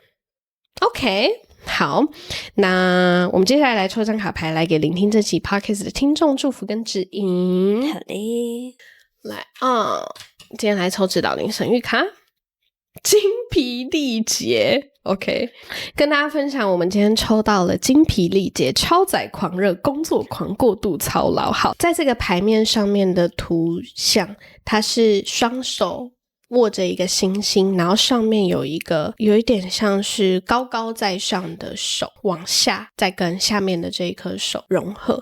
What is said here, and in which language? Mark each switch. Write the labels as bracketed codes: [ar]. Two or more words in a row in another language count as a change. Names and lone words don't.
[zh] OK， 好，那我們接下來抽張卡牌來給聆聽這期 Podcast 的聽眾祝福跟指引。好嘞，來今天來抽指導靈神諭卡，精疲力竭。OK，跟大家分享，我們今天抽到了精疲力竭、超載狂熱、工作狂、過度操勞。好，在這個牌面上面的圖像，它是雙手握着一個星星，然後上面有一點像是高高在上的手往下，再跟下面的這一顆手融合。